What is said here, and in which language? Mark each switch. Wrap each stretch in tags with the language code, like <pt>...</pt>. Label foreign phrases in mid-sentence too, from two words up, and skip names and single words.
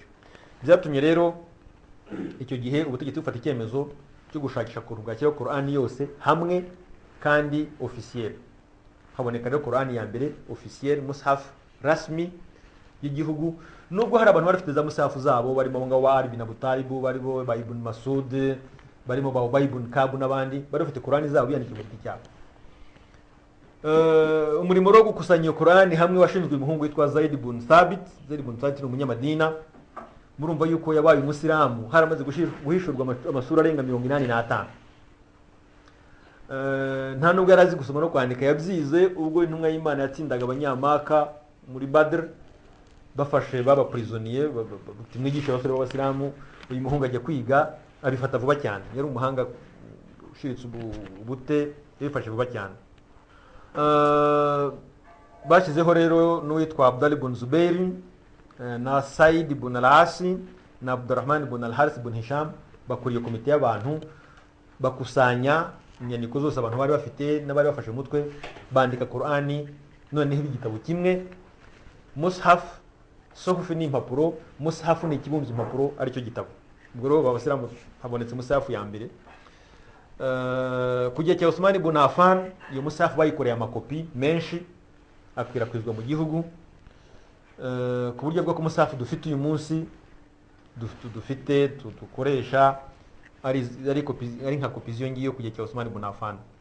<rw>Byatumye rero icyo gihe ubutegetsi bufata icyemezo cyo gushakisha ukuntu bwakira Korani yose hamwe kandi officiel. Haboneka rero Korani ya mbere officiel,</rw> <ar>مصحف رسمي</ar> <rw>y'igihugu, nubwo hari abantu barafite za mushafu zabo, barimo ngo wa Ali bin Abi Talib, barimo ba Ibn Masud, barimo ba Ubay ibn Kab n'abandi bari bafite Korani zabo biyandikiye mu giti cyabo. Umurimo wo gukusanya iyo Korani hamwe washinzwe umuhungu witwa Zaid ibn Thabit. Zaid ibn Thabit ni umunyamadina. Murumva yuko yabaye umusilamu haramaze guhishurwa amasura arenga 85. Nta nubwo yarazi gusoma no kwandika, yabyize ubwo intumwa y'Imana yatsindaga abanyamaka muri Badr, bafashe baba prisonnier, batimwigisha abasore b'abasilamu. Uyu muhungu ajya kwiga abifata vuba cyane, yari umuhanga ushiritse ubute, yabifashe vuba cyane. Bashyizeho rero n'uwitwa Abdallah ibn Zubair na Said ibn al-Asi na Abdurrahman ibn al-Harith ibn Hisham, bakuriye komite y'abantu bakusanya inyandiko zose abantu bari bafite n'abari bafashe umutwe, bandika Korani noneho igitabo kimwe. Mushaf, sohufi ni impapuro, mushaf ni ikibumbye impapuro aricyo gitabo. Ubwo rero abasilamu habonetse mushaf ya mbere. Kujya cya Usman ibn Affan, iyo mushaf bayikoreye amakopi menshi akwirakwizwa mu gihugu, ku buryo bwo mushaf dufite uyu munsi dufite dukoresha ari nka kopi z'iyo ngiyo kujya cya Usman ibn Affan.</rw>